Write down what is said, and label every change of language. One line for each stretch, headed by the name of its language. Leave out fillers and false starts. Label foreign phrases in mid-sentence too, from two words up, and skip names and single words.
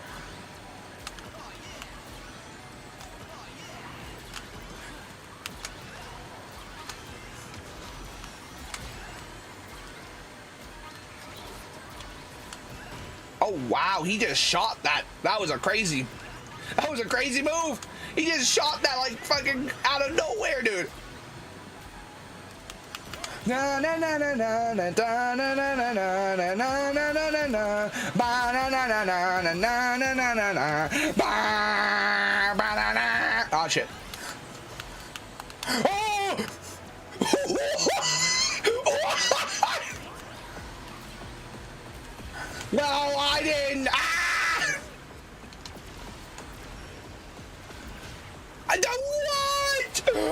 English: Oh wow, he just shot that. That was a crazy move. He just shot that like fucking out of nowhere, dude. Na na na na na na na na na na na na na na na na na ba na na na na na na na na na na ba ba na na. Oh shit. Oh! No, I didn't. Ah! I don't what?